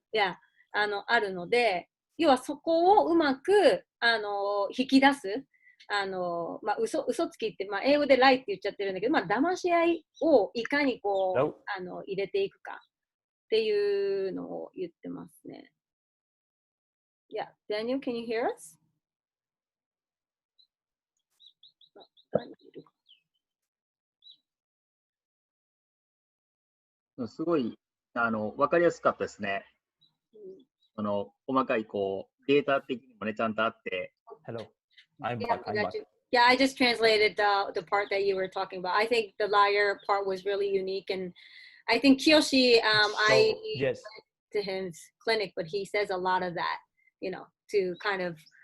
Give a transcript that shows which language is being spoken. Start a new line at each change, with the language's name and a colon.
Japanese: いや、あるので、要はそこをうまく引き出す。嘘つきって、英語でライって言っちゃってるんだけど、騙し合いをいかにこう入れていくかっていうのを言ってますね。
English: Yeah, Daniel, can you hear us?
Japanese: すごい分かりやすかったですね。細かいこうデータ的にもねちゃんとあって。
English: Hello, I'm back. Yeah, I just translated the part that you were talking about. I think the liar part was really unique, and I think Kiyoshi, I went to his clinic, but he says a lot of that, to kind of.